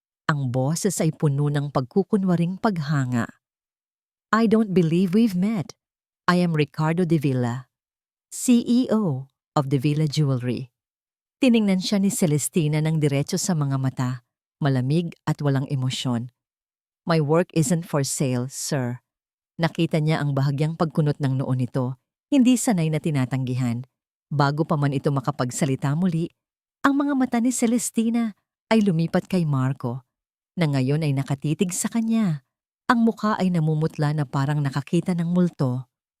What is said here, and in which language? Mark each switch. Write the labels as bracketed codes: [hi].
[tl] Ang boses ay puno ng pagkukunwaring paghanga. [en] I don't believe we've met. I am Ricardo de Villa, CEO of De Villa Jewelry. [tl] Tiningnan siya ni Celestina ng diretso sa mga mata, malamig at walang emosyon. [en] My work isn't for sale, sir. [tl] Nakita niya ang bahagyang pagkunot ng noo nito, hindi sanay na tinatanggihan. Bago pa man ito makapagsalita muli, ang mga mata ni Celestina ay lumipat kay Marco, na ngayon ay nakatitig sa kanya. Ang mukha ay namumutla na parang nakakita ng multo.